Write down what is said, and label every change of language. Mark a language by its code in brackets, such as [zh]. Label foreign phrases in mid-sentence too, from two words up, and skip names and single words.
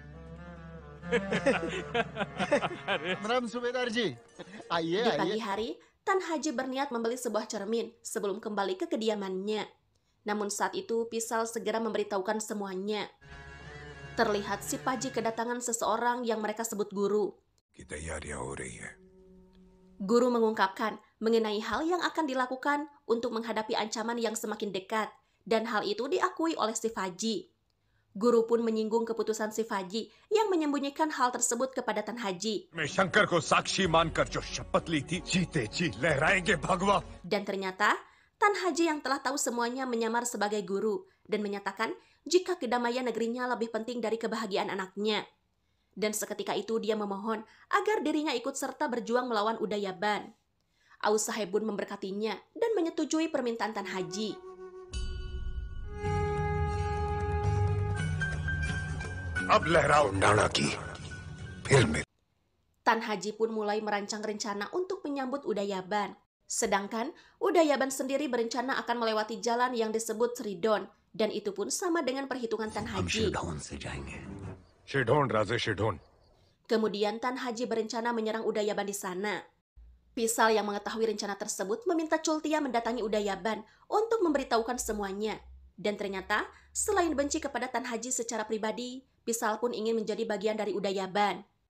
[id] Madam Subedarji, Di pagi hari, Tan Haji berniat membeli sebuah cermin sebelum kembali ke kediamannya. Namun saat itu Pisal segera memberitahukan semuanya. Terlihat si Paji kedatangan seseorang yang mereka sebut guru. [hi] की तैयारियां हो रही है [id] Guru mengungkapkan mengenai hal yang akan dilakukan untuk menghadapi ancaman yang semakin dekat, dan hal itu diakui oleh si Faji. Guru pun menyinggung keputusan si Faji yang menyembunyikan hal tersebut kepada Tan Haji. [hi] मैं शंकर को साक्षी मानकर जो शपथ ली थी जीते जी लहराएंगे भगवा [id] Dan ternyata Tan Haji yang telah tahu semuanya menyamar sebagai guru dan menyatakan jika kedamaian negerinya lebih penting dari kebahagiaan anaknya. Dan seketika itu dia memohon agar dirinya ikut serta berjuang melawan Udayaban. Aus Sahebun memberkatinya dan menyetujui permintaan Tan Haji. [hi] अब लहराओ डाना की फिर मिल [id] Tan Haji pun mulai merancang rencana untuk menyambut Udayaban. Sedangkan Udayaban sendiri berencana akan melewati jalan yang disebut Sridon, dan itu pun sama dengan perhitungan Tan Haji. [hi] शिढोन राजे शिढोन [id] Kemudian Tan Haji berencana menyerang Udayaban di sana. Pisal yang mengetahui rencana tersebut meminta Cultia mendatangi Udayaban untuk memberitahukan semuanya. Dan ternyata, selain benci kepada Tan Haji secara pribadi, Pisal pun ingin menjadi bagian dari Udayaban.